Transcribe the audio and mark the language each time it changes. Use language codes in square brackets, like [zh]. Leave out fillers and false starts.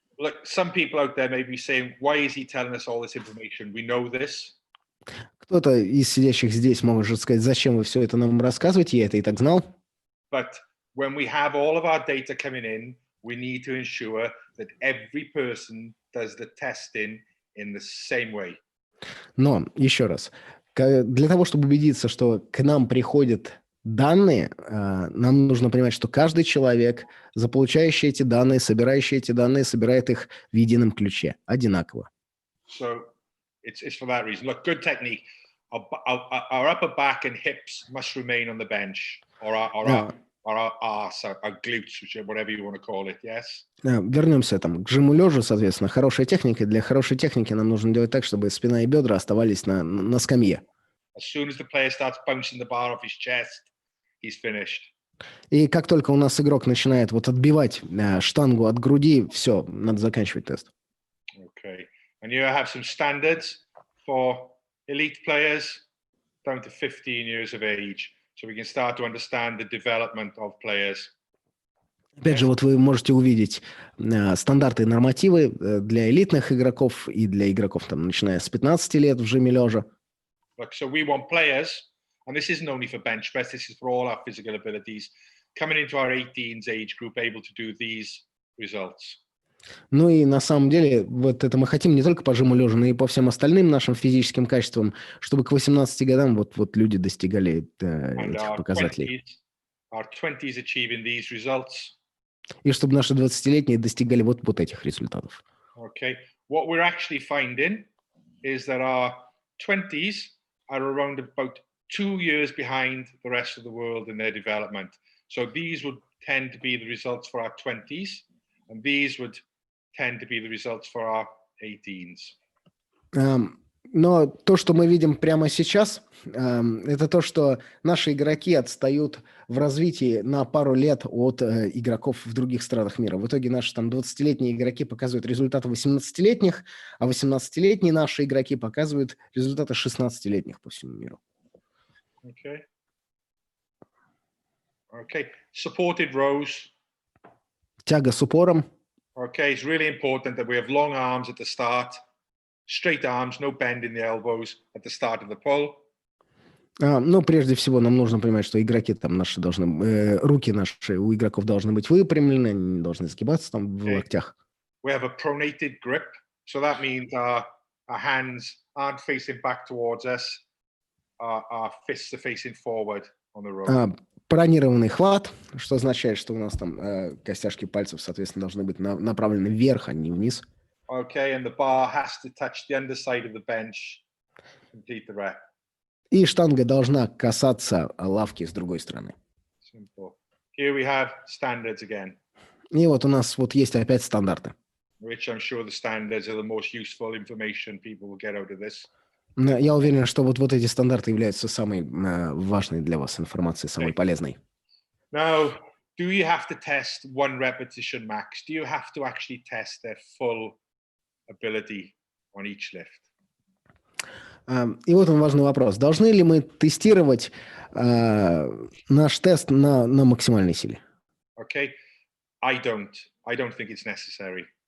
[en] Look, some people out there may be saying, why is he telling us all this information? We know this. [ru] Кто-то из сидящих здесь может сказать, зачем вы все это нам рассказываете, я это и так знал. [en] But when we have all of our data coming in, we need to ensure that every person does the testing in the same way. [ru] Но, еще раз, для того, чтобы убедиться, что к нам приходят данные, нам нужно понимать, что каждый человек, заполучающий эти данные, собирающий эти данные, собирает их в едином ключе, одинаково. [en] So it's for that reason. Look, good technique. Our upper back and hips must remain on the bench, or our arse, our glutes, whatever you want to call it. Yes. [ru] Вернемся там к жиму лежа, соответственно, хорошая техника. Для хорошей техники нам нужно делать так, чтобы спина и бедра оставались на скамье. [en] As soon as the player starts bouncing the bar off his chest, he's finished. [ru] И как только у нас игрок начинает вот отбивать штангу от груди, все, надо заканчивать тест. [en] Okay. And you have some standards for elite players down to 15 years of age, so we can start to understand the development of players. [ru] Опять же, вот вы можете увидеть стандарты и нормативы для элитных игроков и для игроков, там, начиная с 15 лет в жиме лежа. [en] Look, so we want players, and this isn't only for bench press, this is for all our physical abilities, coming into our 18s age group able to do these results. [ru] Ну и на самом деле вот это мы хотим не только по жиму лежа, но и по всем остальным нашим физическим качествам, чтобы к 18 годам вот люди достигали этих показателей. [en] Our 20s achieving these results. [ru] И чтобы наши 20-летние достигали вот этих результатов. [en] Okay. What we're actually finding is that our 20s are around about 2 years behind the rest of the world in their development. So these would tend to be the results for our 20s, and these would tend to be the results for our 18s. [ru] Но то, что мы видим прямо сейчас, это то, что наши игроки отстают в развитии на пару лет от игроков в других странах мира. В итоге наши там 20-летние игроки показывают результаты 18-летних, а 18-летние наши игроки показывают результаты 16-летних по всему миру. [en] Okay. Okay. Supported rows. [ru] Тяга с упором. [en] Okay, it's really important that we have long arms at the start, straight arms, no bend in the elbows at the start of the pull. [ru] Ну, прежде всего, нам нужно понимать, что игроки там наши должны, руки наши у игроков должны быть выпрямлены, они не должны сгибаться там в локтях. [en] We have a pronated grip, so that means our hands aren't facing back towards us, our fists are facing forward on the row. [ru] Пронированный хват, что означает, что у нас там костяшки пальцев, соответственно, должны быть направлены вверх, а не вниз. [en] Okay, and the bar has to touch the underside of the bench to complete the rep. [ru] И штанга должна касаться лавки с другой стороны. [en] Simple. Here we have standards again, [ru] И вот у нас вот есть опять стандарты. [en] which I'm sure the standards are the most useful information people will get out of this. [ru] Я уверен, что вот эти стандарты являются самой важной для вас информацией, самой полезной. [en] Now, do you have to test one repetition max? Do you have to actually test their full ability on each lift? [ru] И вот он важный вопрос. Должны ли мы тестировать наш тест на максимальной силе? [en] Okay, I don't think it's necessary.